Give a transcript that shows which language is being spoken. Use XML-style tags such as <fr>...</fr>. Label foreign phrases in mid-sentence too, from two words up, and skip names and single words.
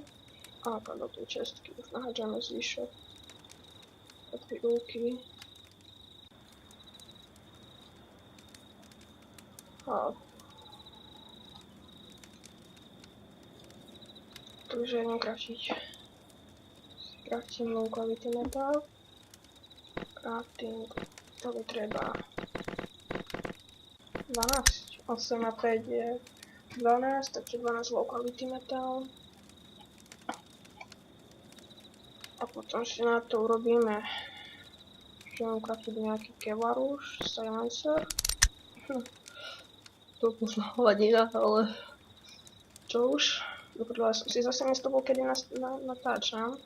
<sk>A do tej čestky už nahádžame zvyšok. Také úky. A takže idem kraftiť. Kraftím</sk> <en>low quality metal.</en> <sk>Crafting. To by treba 12. 8 a 5 je 12, takže 12</sk> <en>low quality metal.</en> <sk>A potom si na to urobíme, že mám kraftiť nejaký kevlar už, silencer. To možno hladina, ale čo už? Dobre, som si zase nestopol, kedy natáčam.</sk>